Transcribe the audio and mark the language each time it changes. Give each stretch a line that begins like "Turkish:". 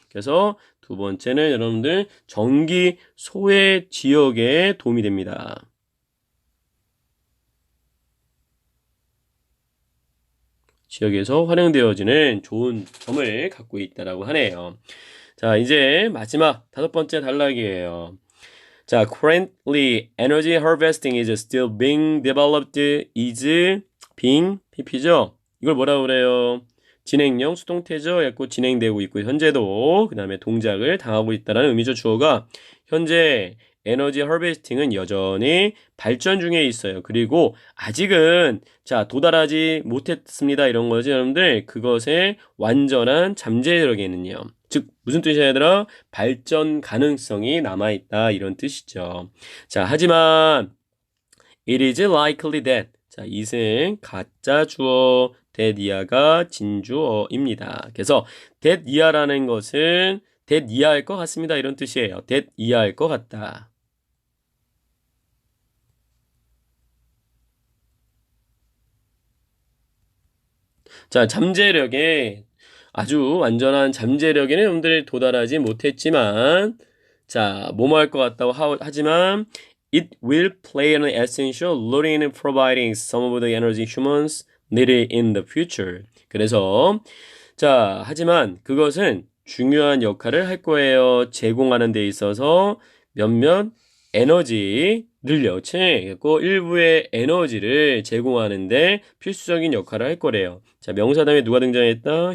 Korean: 그래서 두 번째는 여러분들 전기 소외 지역에 도움이 됩니다. 지역에서 활용되어지는 좋은 점을 갖고 있다라고 하네요. 자, 이제 마지막 다섯 번째 단락이에요.
English: 자, currently energy harvesting is still being developed is being PP죠.
Korean: 이걸 뭐라고 그래요? 진행형 수동태죠. 그래서 진행되고 있고 현재도 그 다음에 동작을 당하고 있다는 의미죠. 주어가 현재 에너지 하베스팅은 여전히 발전 중에 있어요. 그리고 아직은 자 도달하지 못했습니다. 이런 거죠. 여러분들 그것의 완전한 잠재력에는요. 즉 무슨 뜻이야 얘들아? 발전 가능성이 남아있다 이런 뜻이죠. 자 하지만
English: it is likely that
Korean: 자 이승 가짜 주어 that 이하가 진주어입니다. 그래서 that 이하라는 것은 that 이하일 것 같습니다. 이런 뜻이에요. that 이하일 것 같다. 자, 잠재력에 아주 완전한 잠재력에는 여러분들이 도달하지 못했지만 자, 뭐뭐 할 것 같다고 하지만
English: it will play an essential role in providing some of the energy humans needed in the future.
Korean: 그래서 자, 하지만 그것은 중요한 역할을 할 거예요. 제공하는 데 있어서 몇몇 에너지를요. 그리고 일부의 에너지를 제공하는데 필수적인 역할을 할 거래요. 자, 명사 다음에 누가 등장했다?